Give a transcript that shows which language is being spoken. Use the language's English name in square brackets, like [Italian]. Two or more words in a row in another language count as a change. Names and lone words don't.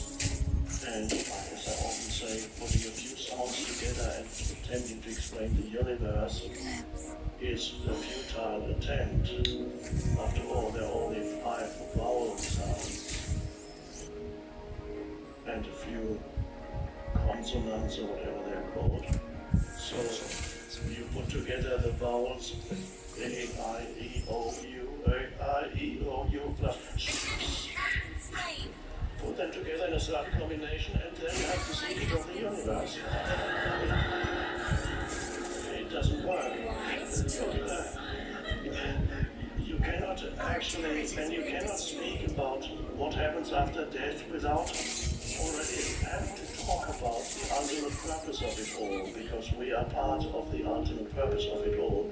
[English] And as I often say, putting a few sounds together and attempting to explain the universe is a futile attempt. After all, there are only 5 vowel sounds and a few consonants or whatever they're called. So you put together the vowels A, I, E, O, U, A, I, E, O, U, plus. Put them together in a certain combination, and then you have the secret of the universe. It doesn't work. You cannot actually, and you cannot speak about what happens after death without already having to talk about the ultimate purpose of it all, because we are part of the ultimate purpose of it all.